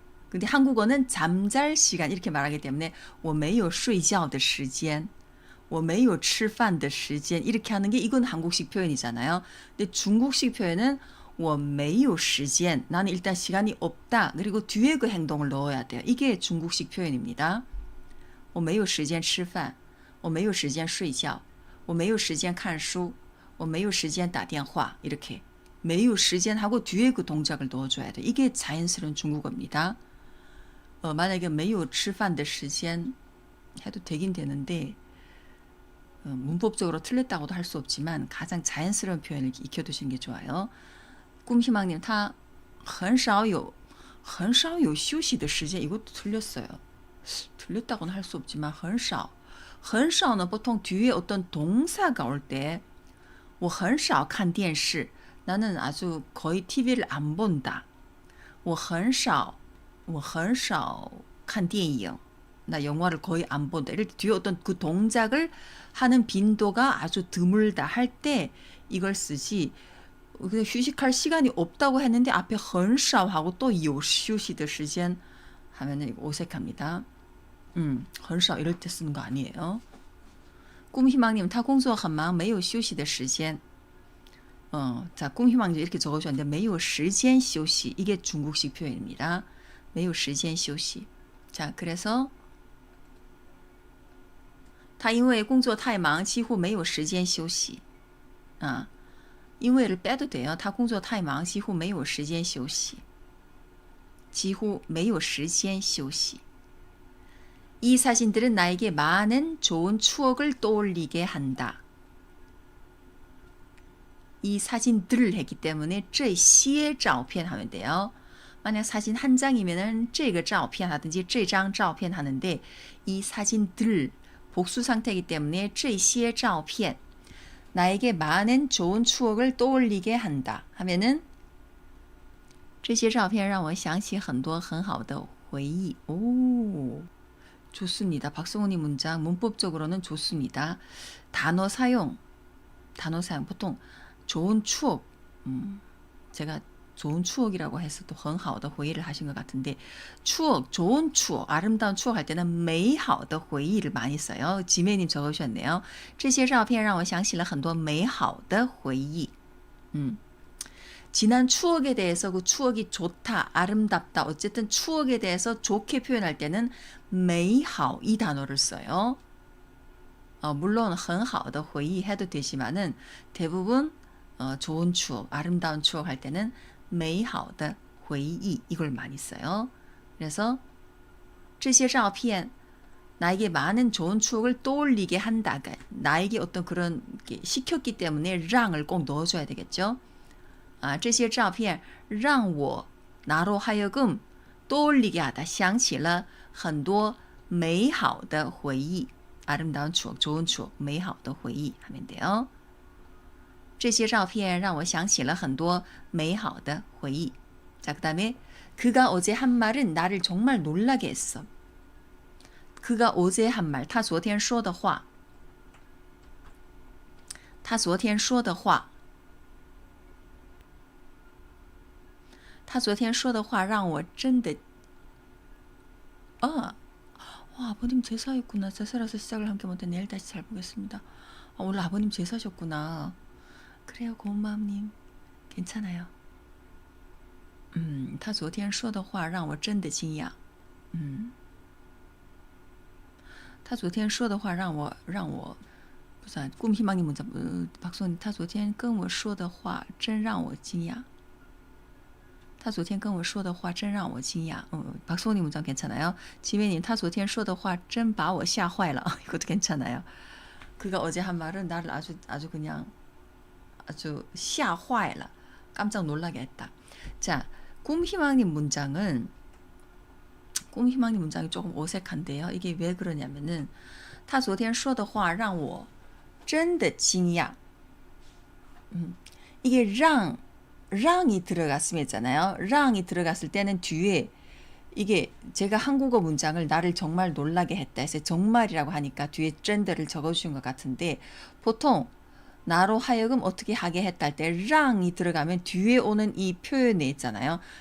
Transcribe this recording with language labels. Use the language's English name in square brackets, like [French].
[Korean] 근데 한국어는 잠잘 시간 이렇게 말하기 때문에 [Chinese] 我没有睡觉的时间. 我没有吃饭的时间 [Korean] 이렇게 하는 게 이건 한국식 표현이잖아요. 근데 중국식 표현은 [Chinese] 我没有时间 [Korean] 나는 일단 시간이 없다. 그리고 뒤에 그 행동을 넣어야 돼요. 이게 중국식 표현입니다. [Chinese] 我没有时间吃饭，我没有时间睡觉，我没有时间看书，我没有时间打电话. [Korean] 이렇게 매우 시간하고 뒤에 그 동작을 넣어줘야 돼. 이게 자연스러운 중국어입니다. 만약에 매우 [Chinese] 吃饭的时间 [Korean] 해도 되긴 되는데 문법적으로 틀렸다고도 할 수 없지만 가장 자연스러운 표현을 익혀두시는 게 좋아요. [Chinese] 꿈희망님, 他很少有休息的时间. [Korean] 이것도 틀렸어요. 틀렸다고는 할 수 없지만 很少. 很少는 보통 뒤에 어떤 동사가 올 때 [Chinese] 我很少看电视. [Korean] 나는 아주 거의 TV를 안 본다. [Chinese] 我很少看电影. [Korean] 나 영화를 거의 안 본다. 이럴 때 뒤에 어떤 그 동작을 하는 빈도가 아주 드물다 할 때 이걸 쓰지. 그냥 휴식할 시간이 없다고 했는데 앞에 很少 하고 또 [Chinese] 有休息的时间 [Korean] 하면은 어색합니다. 很少 이럴 때 쓰는 거 아니에요. [Chinese] 꿈희망님, 他工作很忙没有休息的时间. [Korean] 자, 꿈희망님 이렇게 적어주셨는데 [Chinese] 没有时间休息 [Korean] 이게 중국식 표현입니다. [Chinese] 没有时间休息. [Korean] 자, 그래서 [Chinese] 他因为工作太忙几乎没有时间休息. [Korean] 因为를 빼도 돼요. [Chinese] 他工作太忙几乎没有时间休息. 几乎没有时间休息. [Korean] 이 사진들은 나에게 많은 좋은 추억을 떠올리게 한다. 이 사진들을 했기 때문에 [Chinese] 这些照片 [Korean] 하면 돼요. 만약 사진 한 장이면은 [Chinese] 这个照片 [Korean] 하든지 [Chinese] 这张照片 [Korean] 하는데 이 사진들 복수 상태이기 때문에 这些照片 나에게 많은 좋은 추억을 떠올리게 한다 하면은 [Chinese] 这些照片让我想起很多很好的回忆. [Korean] 오, 좋습니다. 박성훈이 문장 문법적으로는 좋습니다. 단어 사용 보통 좋은 추억, 제가 좋은 추억이라고 해서 또 [Chinese] 很好的回忆 [Korean] 를 하신 것 같은데 추억, 좋은 추억, 아름다운 추억 할 때는 [Chinese] 美好的回忆 [Korean] 를 많이 써요. 지메님 적으셨네요. [Chinese] 这些照片让我想起了很多美好的回忆. [Korean] 지난 추억에 대해서 그 추억이 좋다, 아름답다, 어쨌든 추억에 대해서 좋게 표현할 때는 美好 이 단어를 써요. 물론 [Chinese] 很好的回忆 [Korean] 해도 되지만은 대부분 좋은 추억, 아름다운 추억 할 때는 [Chinese] 美好的回忆 [Korean] 이걸 많이 써요. 그래서 [Chinese] 这些照片 [Korean] 나에게 많은 좋은 추억을 떠올리게 한다. 그러니까 나에게 어떤 그런 게 시켰기 때문에 让을 꼭 넣어줘야 되겠죠. 这些照片让我 나로 하여금 떠올리게 하다. [Chinese] 想起了很多美好的回忆. [Korean] 아름다운 추억, 좋은 추억, [Chinese] 美好的回忆 [Korean] 하면 돼요. [Chinese] 这些照片让我想起了很多美好的回忆. [Korean] 자, 그 다음에 그가 어제 한 말은 나를 정말 놀라게 했어. 그가 어제 한 말, [Chinese] 他昨天说的话. 他昨天说的话. 他昨天说的话让我真的 [Korean] 아버님 제사였구나. 제사라서 시작을 함께 못해. 내일 다시 잘 보겠습니다. 오늘 아버님 제사셨구나. 그래요, 고마움님. 괜찮아요. [Chinese] 他昨天说的话让我真的惊讶. 他昨天说的话让我不是 [Korean] 꿈희망님 문자 박소님 [Chinese] 他昨天跟我说的话真让我惊讶. 他昨天跟我说的话真让我惊讶. [Korean] 박소님 문장 괜찮아요. [Chinese] 지메님 他昨天说的话真把我吓坏了. [Korean] 이것도 괜찮아요. 그가 어제 한 말은 나를 아주 그냥 아주 [Chinese] 吓坏了. [Korean] 깜짝 놀라게 했다. 자, 꿈희망님 문장은 꿈희망님 문장이 조금 어색한데요. 이게 왜 그러냐면은 [Chinese] 他昨天说的话让我真的惊讶. [Korean] 이게 랑이 들어갔으면 했잖아요. 랑이 들어갔을 때는 뒤에 이게 제가 한국어 문장을 나를 정말 놀라게 했다 해서 정말이라고 하니까 뒤에 젠더를 적어주신 것 같은데 보통 나로 하여금 어떻게 하게 했다 할 때 랑이 들어가면 뒤에 오는 이 표현에 있잖아요.